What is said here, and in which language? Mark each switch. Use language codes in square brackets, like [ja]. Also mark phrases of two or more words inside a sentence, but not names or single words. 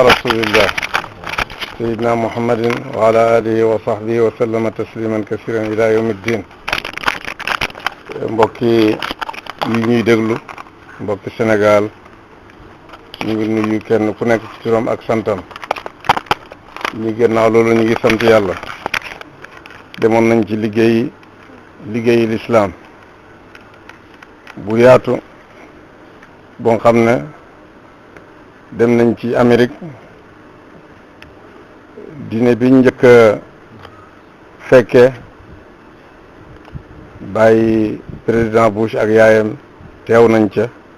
[ar] رسول الله سيدنا محمد وعلى آله وصحبه وسلم تسليما كثيرا إلى يوم الدين. [wo] mbokki yi ñuy déglu mbokki Sénégal ñu ngi nuyu kenn ku nekk ci turam ak santam. ñu gannaaw loolu ñu ngi sant yàlla. demoon nañ ci liggéeyi lislaam bu yaatu boo xam ne dem nañ ci Amérique dîner bi njëkk a fekkee bàyyi président Bush ak yaayam teew nañ ca.